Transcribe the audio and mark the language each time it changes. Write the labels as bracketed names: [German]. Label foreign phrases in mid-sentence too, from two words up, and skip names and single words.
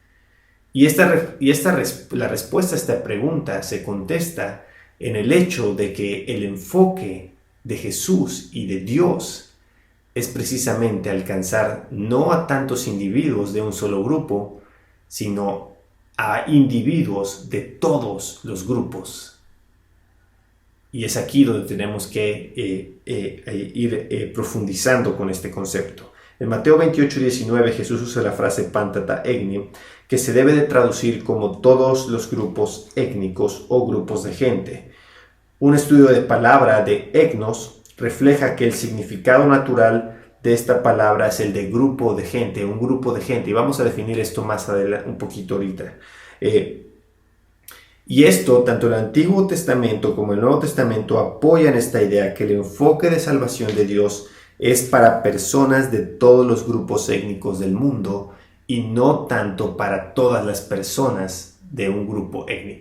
[Spanish] La respuesta a esta pregunta se contesta en el hecho de que el enfoque de Jesús y de Dios es precisamente alcanzar no a tantos individuos de un solo grupo, sino a individuos de todos los grupos. Y es aquí donde tenemos que ir profundizando con este concepto. En Mateo 28:19 Jesús usa la frase [Greek] πάντα τα έθνη, [Spanish] que se debe de traducir como todos los grupos étnicos o grupos de gente. Un estudio de palabra de etnos refleja que el significado natural de esta palabra es el de grupo de gente, un grupo de gente. Y vamos a definir esto más adelante, un poquito ahorita. Y esto, tanto el Antiguo Testamento como el Nuevo Testamento apoyan esta idea que el enfoque de salvación de Dios es para personas de todos los grupos étnicos del mundo y no tanto para todas las personas de un grupo étnico.